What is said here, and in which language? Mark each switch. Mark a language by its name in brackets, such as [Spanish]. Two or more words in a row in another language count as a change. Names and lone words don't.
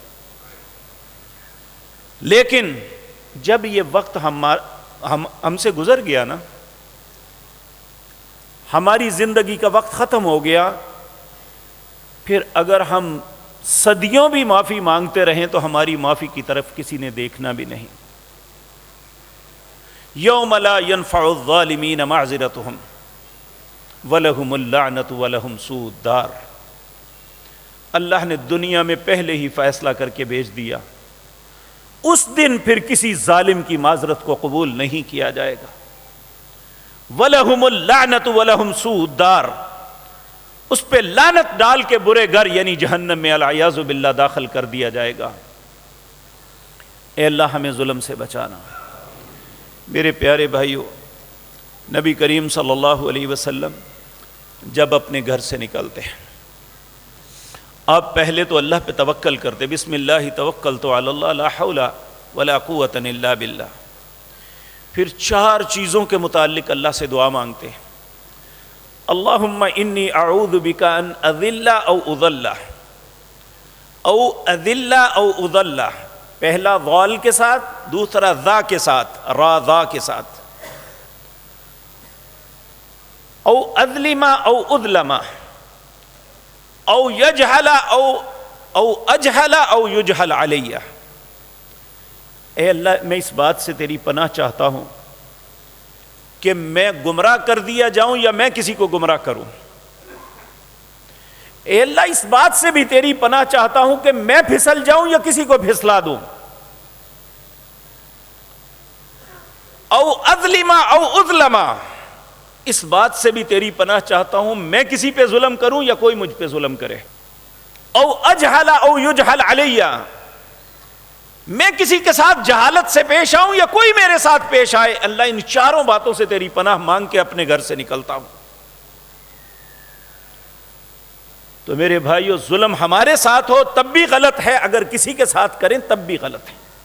[Urdu] لیکن جب یہ وقت ہم سے گزر گیا نا، ہماری زندگی کا وقت ختم ہو گیا، پھر اگر ہم صدیوں بھی معافی مانگتے رہیں تو ہماری معافی کی طرف کسی نے دیکھنا بھی نہیں۔ [Arabic] یوم لا ينفع الظالمین معذرتهم ولہم اللعنۃ ولہم سوء الدار، [Urdu] اللہ نے دنیا میں پہلے ہی فیصلہ کر کے بھیج دیا، اس دن پھر کسی ظالم کی معذرت کو قبول نہیں کیا جائے گا۔ [Arabic] وَلَهُمُ اللَّعْنَةُ وَلَهُمْ سُوءُ الدَّارِ، [Urdu] اس پہ لعنت ڈال کے برے گھر یعنی جہنم میں [Arabic] العیاذ باللہ [Urdu] داخل کر دیا جائے گا۔ اے اللہ ہمیں ظلم سے بچانا۔ میرے پیارے بھائیو، نبی کریم صلی اللہ علیہ وسلم جب اپنے گھر سے نکلتے ہیں، آپ پہلے تو اللہ پہ توکل کرتے، [Arabic] بسم اللہ توکلت علی اللہ لا حول ولا قوۃ الا باللہ۔ [Urdu] پھر 4 چیزوں کے متعلق اللہ سے دعا مانگتے ہیں، [Arabic] اللہم انی اعوذ بک ان اذل او اضل او اذل او اضل، [Urdu] پہلا ضال کے ساتھ، دوسرا ذا کے ساتھ، را ذا کے ساتھ، [Arabic] او اظلم او اظلم او یجہل او اجہل او یجہل علیہ۔ [Urdu] اے اللہ میں اس بات سے تیری پناہ چاہتا ہوں کہ میں گمراہ کر دیا جاؤں یا میں کسی کو گمراہ کروں۔ اے اللہ اس بات سے بھی تیری پناہ چاہتا ہوں کہ میں پھسل جاؤں یا کسی کو پھسلا دوں۔ [Arabic] او اظلم او اظلم، [Urdu] اس بات سے بھی تیری پناہ چاہتا ہوں میں کسی پہ ظلم کروں یا کوئی مجھ پہ ظلم کرے۔ [Arabic] او اجہل او یجہل علیہ، [Urdu] میں کسی کے ساتھ جہالت سے پیش آؤں یا کوئی میرے ساتھ پیش آئے، اللہ ان 4 باتوں سے تیری پناہ مانگ کے اپنے گھر سے نکلتا ہوں۔ تو میرے بھائیو، ظلم ہمارے ساتھ ہو تب بھی غلط ہے، اگر کسی کے ساتھ کریں تب بھی غلط ہے۔